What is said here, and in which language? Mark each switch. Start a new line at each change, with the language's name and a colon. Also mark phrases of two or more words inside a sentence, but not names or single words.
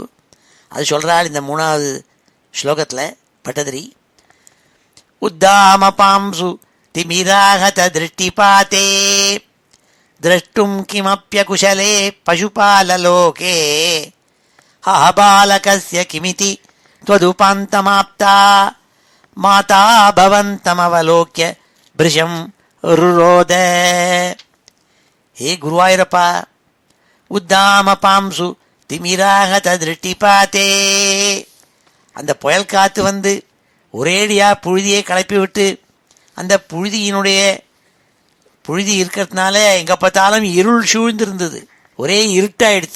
Tamil: அது சொல்கிறாள் இந்த 3வது ஸ்லோகத்தில் பட்டதிரி.
Sanskrit: उद्दाम पांसु तिमिराहत दृष्टिपाते द्रष्टुं किमप्यकुशले पशुपाललोके बालकस्य किमिति त्वदुपान्तमाप्ता माता भवन्तमवलोक्य भृशं रुरोद. हे गुरुवायूरप्पा, उद्दाम पांसु तिमिराहत दृष्टिपाते,
Tamil: அந்த புயல் காற்று வந்து ஒரேடியாக புழுதியை கிளப்பி விட்டு அந்த புழுதி இருக்கிறதுனால எங்கே பார்த்தாலும் இருள் சூழ்ந்திருந்தது, ஒரே இருட்டாயிடுச்சு.